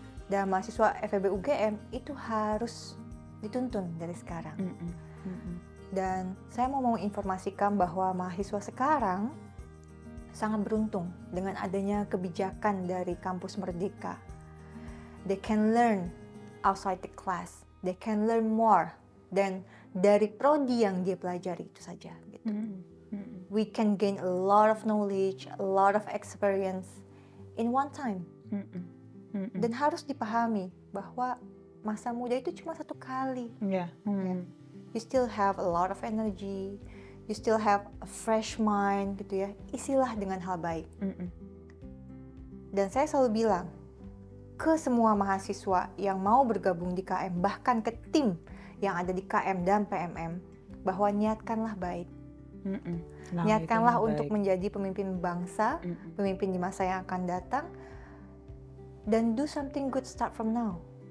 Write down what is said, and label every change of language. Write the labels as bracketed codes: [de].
[id] Dan mahasiswa FEB UGM itu harus dituntun dari sekarang. Dan saya mau menginformasikan bahwa mahasiswa sekarang sangat beruntung dengan adanya kebijakan dari kampus Merdeka. [en] They can learn outside the class. They can learn more than [id] dari prodi yang dia pelajari itu saja. Gitu. [en] We can gain a lot of knowledge, a lot of experience in one time. [id] Dan harus dipahami bahwa masa muda itu cuma satu kali. [en] You still have a lot of energy, you still have a fresh mind, [id] gitu ya. Isilah dengan hal baik. Dan saya selalu bilang ke semua mahasiswa yang mau bergabung di KM, bahkan ke tim yang ada di KM dan PMM, bahwa niatkanlah baik. Niatkanlah untuk menjadi pemimpin bangsa, pemimpin di masa yang akan datang, dan [en] do something good start from now.